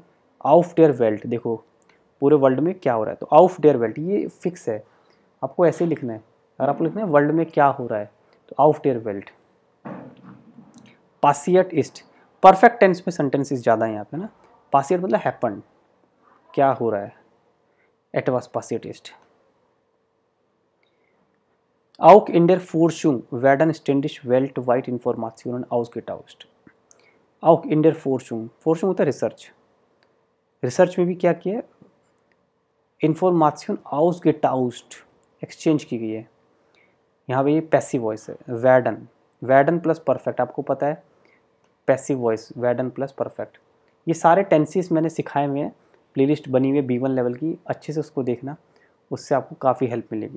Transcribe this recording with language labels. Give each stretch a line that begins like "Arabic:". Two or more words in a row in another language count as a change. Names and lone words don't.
German: auf der Welt,
Hindi: देखो पूरे वर्ल्ड में क्या हो रहा है, तो
German: auf der Welt
Hindi: ये फिक्स है, आपको ऐसे ही लिखना है। अगर आपको लिखना है वर्ल्ड में क्या हो रहा है तो
German: auf der Welt. passiert ist,
English: perfect tense
Hindi: में सेंटेंसेस ज़्यादा है यहाँ पे ना। पासिएट मतलब हैपन, क्या हो रहा है,
German: etwas passiert ist. Auch in der Forschung werden ständig weltweit Informationen ausgetauscht. Auch in der Forschung, Forschung
Hindi: होता है रिसर्च, रिसर्च में भी क्या किया है, इंफॉर्मेशन ausgetauscht, एक्सचेंज की गई है। यहाँ पे ये
English: passive voice
Hindi: है,
German: werden, werden
English: plus perfect,
Hindi: आपको पता है
English: passive voice,
Hindi: वैडन
English: plus perfect.
Hindi: ये सारे टेंसेस मैंने सिखाए हुए हैं, प्लेलिस्ट बनी हुई है B1 लेवल की, अच्छे से उसको देखना, उससे आपको काफ़ी हेल्प मिलेगी।